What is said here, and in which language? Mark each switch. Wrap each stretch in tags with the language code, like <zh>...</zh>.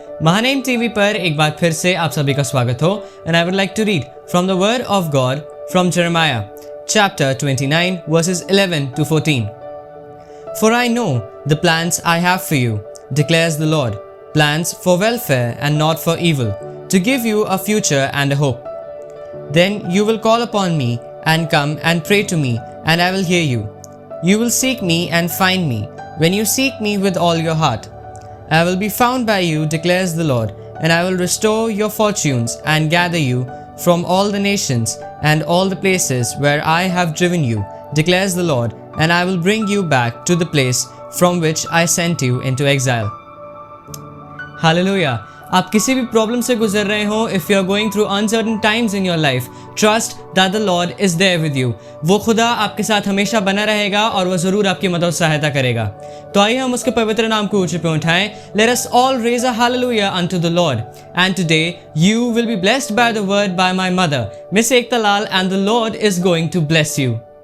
<hi>Mahanaim TV पर एक बार फिर से आप सभी का स्वागत हो.</hi> <en>And I would like to read from the Word of God from Jeremiah, chapter 29, verses 11 to 14. For I know the plans I have for you, declares the Lord, plans for welfare and not for evil, to give you a future and a hope. Then you will call upon me and come and pray to me, and I will hear you. You will seek me and find me, when you seek me with all your heart. I will be found by you, declares the Lord, and I will restore your fortunes and gather you from all the nations and all the places where I have driven you, declares the Lord, and I will bring you back to the place from which I sent you into exile. Hallelujah.</en> <hi>आप किसी भी problem से गुजर रहे हो,</hi> <en>if you are going through uncertain times in your life, trust that the Lord is there with you.</en> <hi>वो खुदा आपके साथ हमेशा बना रहेगा और वो ज़रूर आपकी मदद और सहायता करेगा. तो आइए हम उसके पवित्र नाम को ऊंचे पे उठाएं.</hi> <en>Let us all raise a hallelujah unto the Lord. And today you will be blessed by the word by my mother, Miss Ekta Lal, and the Lord is going to bless you.</en>